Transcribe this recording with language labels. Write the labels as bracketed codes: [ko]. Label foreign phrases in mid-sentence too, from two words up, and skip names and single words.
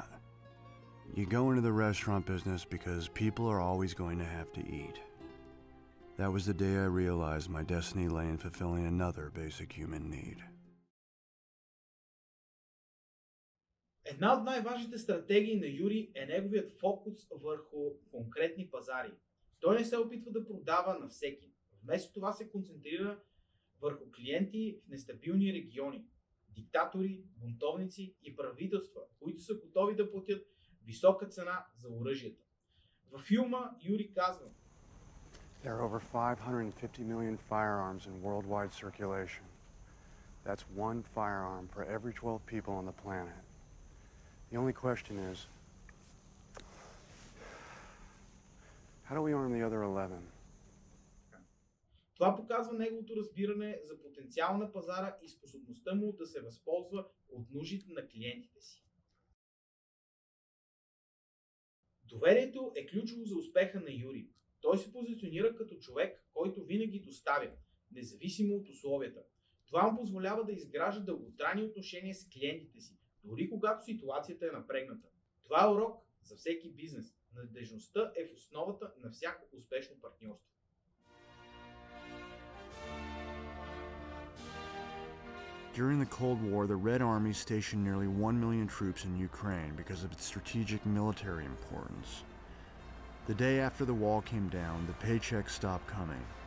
[en] You go into the restaurant business because people are always going to have to eat. That was the day I realized my destiny lay in fulfilling another basic human need. [bg] Една от най-важните стратегии на Юрий е неговият фокус върху конкретни пазари. Той не се опитва да продава на всеки. Вместо това се концентрира върху клиенти в нестабилни региони, диктатори, бунтовници и правителства, които са готови да платят висока цена за оръжията. Във филма Юрий казва: [en] There are over 550 million firearms in worldwide circulation. That's one firearm for every 12 people on the planet. The only question is, How do we arm the other 11? [bg] Това показва неговото разбиране за потенциал на пазара и способността му да се възползва от нуждите на клиентите си. Доверието е ключово за успеха на Юри. Той се позиционира като човек, който винаги доставя, независимо от условията. Това му позволява да изгражда дълготрайни отношения с клиентите си, дори когато ситуацията е напрегната. Това е урок за всеки бизнес. Надежността е в основата на всяко успешно партньорство. [en] During the Cold War, the Red Army stationed nearly 1 million troops in Ukraine because of its strategic military importance. The day after the wall came down, the paychecks stopped coming.